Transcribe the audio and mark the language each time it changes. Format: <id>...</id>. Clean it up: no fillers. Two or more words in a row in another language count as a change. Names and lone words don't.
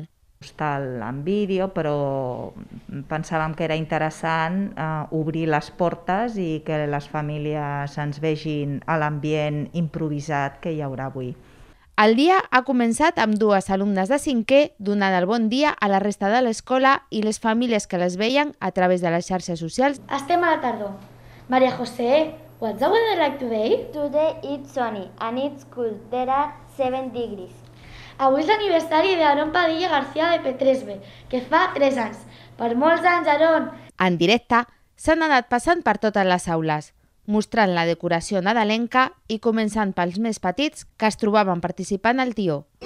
<ca>Està en vídeo, però pensàvem que era interessant obrir les portes i que les famílies ens vegin a l'ambient improvisat que hi haurà avui. El dia ha començat amb dues alumnes de 5è donant el bon dia a la resta de l'escola i les famílies que les veien a través de les xarxes socials. Estem a la tardor. Maria José,</ca> <en>what's the weather like today? Today it's sunny and it's cool. There are 7 degrees.</en> <ca>Avui és l'aniversari d'Aaron Padilla García de Petresbe, que fa 3 anys. Per molts anys, Aaron! En directe s'han anat passant per totes les aules, mostrant la decoració nadalenca i començant pels més petits que es trobaven participant al tió.</ca>